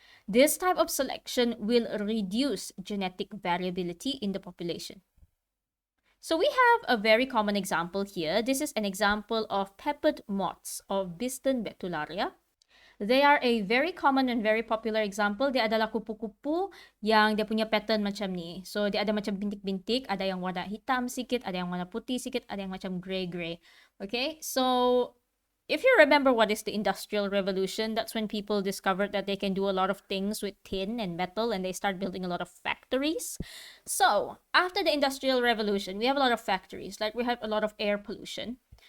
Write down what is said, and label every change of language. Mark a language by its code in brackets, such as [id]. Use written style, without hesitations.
[en] This type of selection will reduce genetic variability in the population. So we have a very common example here. This is an example of peppered moths of Biston betularia. They are a very common and very popular example. [ms] Dia adalah kupu-kupu yang dia punya pattern macam ni. So dia ada macam bintik-bintik, ada yang warna hitam sikit, ada yang warna putih sikit, ada yang macam grey-grey. [en] Okay, so if you remember what is the Industrial Revolution, that's when people discovered that they can do a lot of things with tin and metal and they start building a lot of factories. So after the Industrial Revolution, we have a lot of factories, like we have a lot of air pollution.